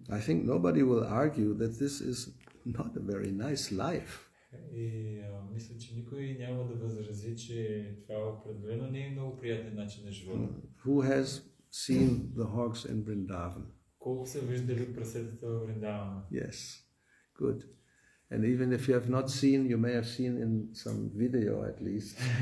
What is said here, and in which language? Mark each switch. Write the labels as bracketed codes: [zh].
[en] I think nobody will argue that this is not a very nice life. [bg] И мисля, че никой няма да възрази, че това определено не е много приятен начин на живота. [en] Who has seen the hogs in Vrindavan? [bg] Колко са виждали прасетата в Вриндавана? [en] Yes, good. And even if you have not seen, you may have seen in some video at least.